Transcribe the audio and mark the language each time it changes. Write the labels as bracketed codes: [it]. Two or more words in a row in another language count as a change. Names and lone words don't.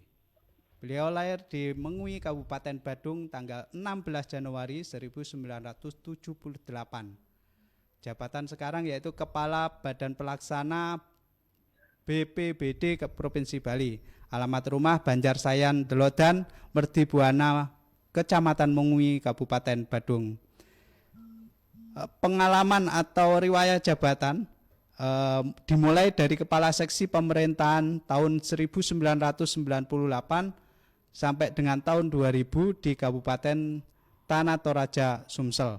[id] Beliau lahir di Mengui, Kabupaten Badung tanggal 16 Januari 1978. Jabatan sekarang yaitu Kepala Badan Pelaksana BPBD ke Provinsi Bali. Alamat rumah Banjarsayan Delodan, Mertibuana, Kecamatan Mengui, Kabupaten Badung. Pengalaman atau riwayat jabatan dimulai dari Kepala Seksi Pemerintahan tahun 1998 sampai dengan tahun 2000 di Kabupaten Tanah Toraja, Sumsel.